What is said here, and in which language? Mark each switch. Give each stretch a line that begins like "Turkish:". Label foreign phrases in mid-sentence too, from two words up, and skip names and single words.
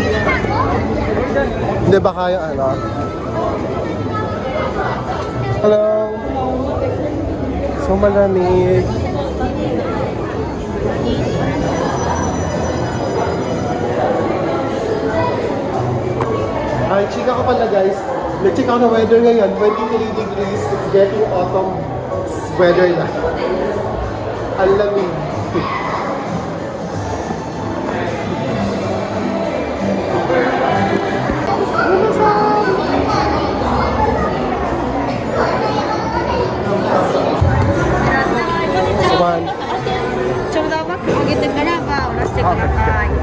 Filipino: Hindi ba kaya ano? Hello. So malamig. Ay, chika ko pala guys. Nag-check ako ng weather ngayon. 23 degrees.
English: It's getting autumn weather na.
Filipino: Ang lamig. Suman.
Japanese: ちょうどバッグ上げてからバーを出してください。